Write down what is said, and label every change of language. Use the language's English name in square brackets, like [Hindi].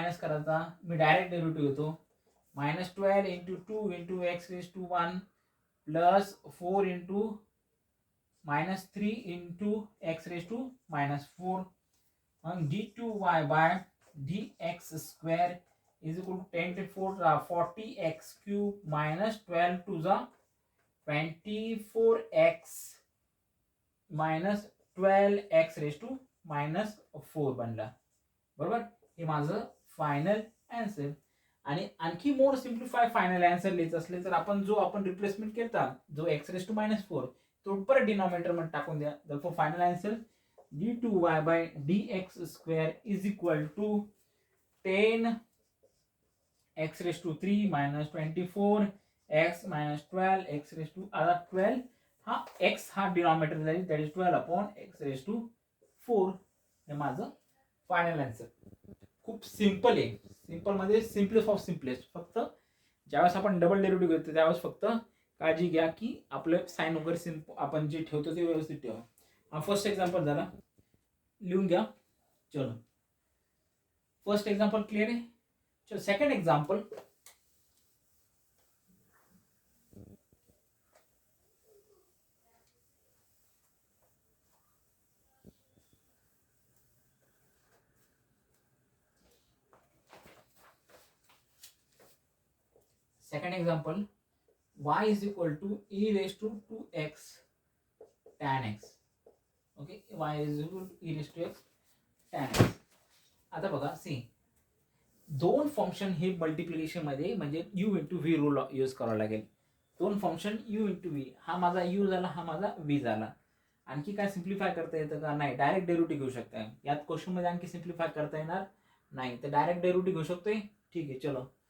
[Marathi] Minus करायचा, मी direct derivative घेतो. [English] -12 into 2 into x raise to 1 plus 4 into -3 into x raise to -4. मग d2y बाय dx square is equal to 10 to 4 40x cube minus 12 to the 24x minus 12x raise to -4 बनला. [Marathi] बरोबर, हे माझं final answer. आणि आणखी मोर simplify final answer लिहायचं असले तर आपण जो रिप्लेसमेंट केला जो x रेज टू -4 तो परत डिनॉमिनेटर मध्ये टाकून द्या. [English] therefore final answer d2y by dx square is equal to 10 x raised to 3 minus 24 x minus 12 x raised to 12 [Marathi] हा x हा डिनॉमिनेटर जाईल, [English] That is 12 upon x raised to 4. [Marathi] हे माझं फायनल आन्सर. खूप सिंपल आहे. सिंपल मध्ये simplest of simplest. फक्त ज्यावेळेस आपण डबल डेरिव्हेटिव्ह घेतो त्यावेळेस फक्त काळजी घ्या की आपलं साइन वगैरे आपण जे ठेवतो ते व्यवस्थित ठेवा. हा फर्स्ट एक्झाम्पल झाला, लिहून घ्या. चलो फर्स्ट एक्झाम्पल क्लिअर आहे. चलो second example. [English] Second example, y is equal to e raised to 2x tan x. Okay, y is equal to e raised to x tan x. [Marathi] आता बघा, सी दोन function हे मल्टिप्लिकेशन मध्ये म्हणजे u into V rule use करावा लागेल. दोन function u into V, हा माझा u झाला, हा माझा v झाला. आणखी काय सिम्प्लिफाय करता येतं का? नाही. डायरेक्ट डेरिव्हेटिव्ह घेऊ शकता. यात क्वेश्चन मध्ये आणखी सिम्प्लिफाय करता येणार नाही, तर डायरेक्ट डेरिव्हेटिव्ह घेऊ शकतोय. ठीक आहे, चलो.